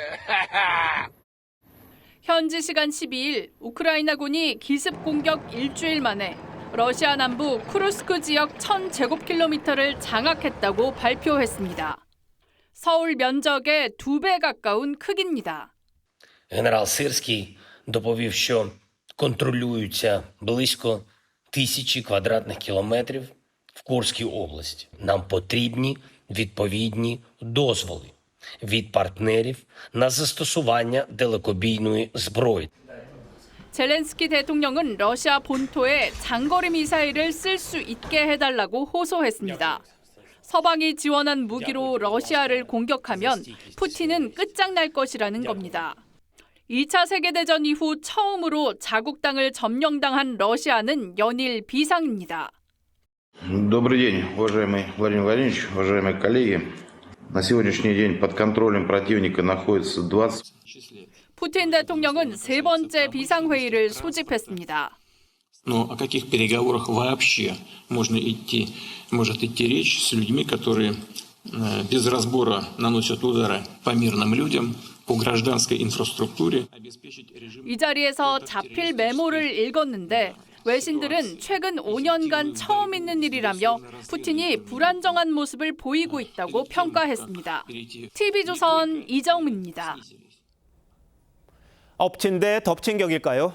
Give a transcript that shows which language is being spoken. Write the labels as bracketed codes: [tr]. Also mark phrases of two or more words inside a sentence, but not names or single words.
[ko] 현지 시간 12일 우크라이나군이 기습 공격 일주일 만에 러시아 남부 쿠르스크 지역 1000제곱킬로미터를 장악했다고 발표했습니다. 서울 면적의 2배 가까운 크기입니다. [uk] Генерал Сирський доповів, що контролюються близько 1000 квадратних кілометрів в Курській області. Нам потрібні відповідні дозволи від партнерів на застосування далекобійної зброї. [ko] 젤렌스키 대통령은 러시아 본토에 장거리 미사일을 쓸 수 있게 해달라고 호소했습니다. 서방이 지원한 무기로 러시아를 공격하면 푸틴은 끝장날 것이라는 겁니다. 2차 세계대전 이후 처음으로 자국 땅을 점령당한 러시아는 연일 비상입니다. [ru] Добрый день, уважаемый Владимир Владимирович, уважаемые коллеги. На сегодняшний день под контролем противника находится 20. [ko] 푸틴 대통령은 세 번째 비상회의를 소집했습니다. [ru] Но о каких переговорах вообще может идти речь с людьми, которые без разбора наносят удары по мирным людям, по гражданской инфраструктуре. [ko] 이 자리에서 자필 메모를 읽었는데 외신들은 최근 5년간 처음 있는 일이라며 푸틴이 불안정한 모습을 보이고 있다고 평가했습니다. TV조선 이정민입니다. 엎친 데 덮친 격일까요?